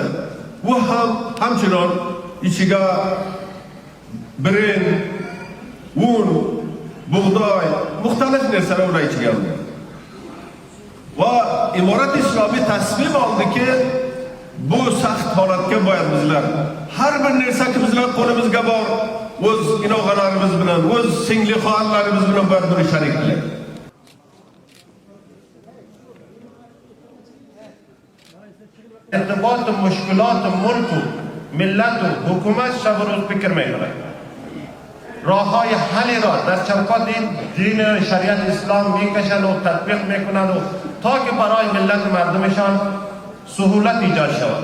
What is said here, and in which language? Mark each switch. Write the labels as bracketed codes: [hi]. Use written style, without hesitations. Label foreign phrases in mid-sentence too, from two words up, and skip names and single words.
[uz] Bu hamchinon ichiga birin, un, bug'doy, muxtalif narsalar ular ichiga olgan. Va Imorat Islomiy tasmim oldiki, bu saxt holatga boyad bizlar har bir narsa bizlar qo'limizga bor, o'z inoqalarimiz bilan, o'z singli xotinlarimiz bilan bir sharik qilaylik. [fa] ارتباط مشکلات ملک و ملت و حکومت شب و روز فکر میکنه. راههای حلی را در چوکات دین شریعت اسلام میکشند و تطبیق میکنند و تا که برای ملت مردمشان سهولت ایجاد شود.